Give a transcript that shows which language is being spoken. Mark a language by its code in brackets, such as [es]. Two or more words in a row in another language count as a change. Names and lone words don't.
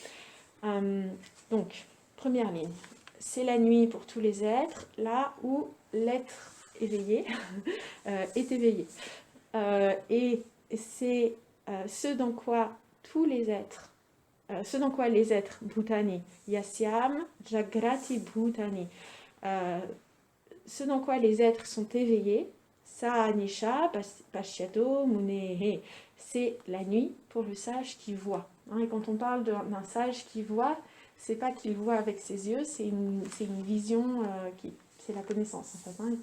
[fr] Donc, première ligne, c'est la nuit pour tous les êtres, là où l'être éveillé est éveillé. Et c'est ce dans quoi tous les êtres, ce dans quoi les êtres [sa] bhutani, yasyam, jagrati bhutani, [fr] ce dans quoi les êtres sont éveillés, [sa] Sanisha Pashyato Munehe, [fr] c'est la nuit pour le sage qui voit. Et quand on parle d'un sage qui voit, c'est pas qu'il voit avec ses yeux, c'est une vision, c'est la connaissance en fait.